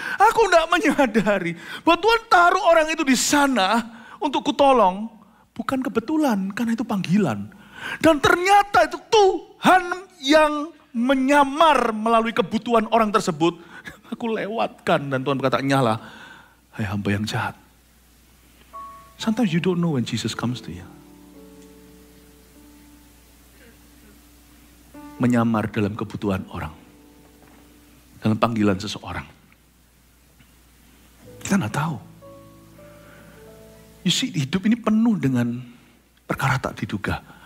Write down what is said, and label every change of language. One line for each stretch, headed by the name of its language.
Indonesian: Aku tidak menyadari bahwa Tuhan taruh orang itu di sana untuk kutolong. Bukan kebetulan, karena itu panggilan. Dan ternyata itu Tuhan yang menyamar melalui kebutuhan orang tersebut. Aku lewatkan, dan Tuhan berkata, nyala, hai hamba yang jahat.
English: Sometimes you don't know when Jesus comes to you.
Indonesian: Menyamar dalam kebutuhan orang. Dalam panggilan seseorang. Kita nggak tahu.
English: You see,
Indonesian: hidup ini penuh dengan perkara tak diduga.